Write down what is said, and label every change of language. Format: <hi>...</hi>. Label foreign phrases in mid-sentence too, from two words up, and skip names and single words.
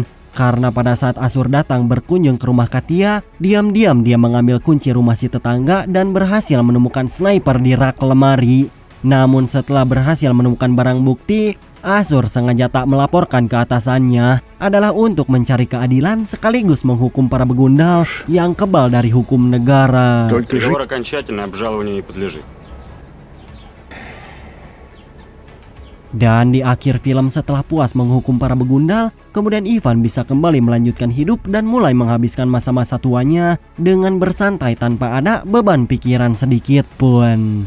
<id>Karena pada saat Asur datang berkunjung ke rumah Katia, diam-diam dia mengambil kunci rumah si tetangga dan berhasil menemukan sniper di rak lemari. Namun setelah berhasil menemukan barang bukti, Asur sengaja tak melaporkan ke atasannya adalah untuk mencari keadilan sekaligus menghukum para begundal yang kebal dari hukum negara.</id> <ru>Приговор окончательно обжалованию не подлежит.</ru> <id>Dan di akhir film setelah puas menghukum para begundal, kemudian Ivan bisa kembali melanjutkan hidup dan mulai menghabiskan masa-masa tuanya dengan bersantai tanpa ada beban pikiran sedikit pun.</id>